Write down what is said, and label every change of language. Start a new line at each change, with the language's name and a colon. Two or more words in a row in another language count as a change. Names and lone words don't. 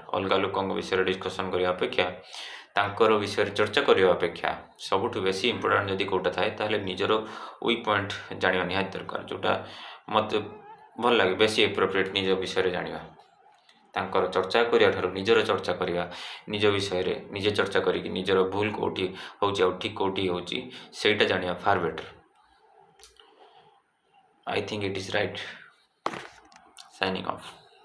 Odia: ଅଲଗା ଲୋକଙ୍କ ବିଷୟ discussion କରିବା ଅପେକ୍ଷା ତାଙ୍କର ବିଷୟ ଚର୍ଚ୍ଚା କରିବା ଅପେକ୍ଷା ସବୁଠୁ ବେଶି important ଯଦି କୋଉଟା ଥାଏ ତାହେଲେ ନିଜର
English: weak point
Odia: ଜାଣିବା ନିହାତି ଦରକାର, ଯୋଉଟା ମୋତେ ଭଲ ଲାଗେ ବେଶି appropriate ନିଜ ବିଷୟ ଜାଣିବା। ତାଙ୍କର ଚର୍ଚ୍ଚା କରିବା ଠାରୁ ନିଜର ଚର୍ଚ୍ଚା କରିବା, ନିଜ ବିଷୟ ରେ ନିଜେ ଚର୍ଚ୍ଚା କରିକି ନିଜର ଭୁଲ କେଉଁଠି ହେଉଛି ଆଉ ଠିକ କେଉଁଠି ହେଉଛି ସେଇଟା ଜାଣିବା
English: far better. I think it is right. Signing off.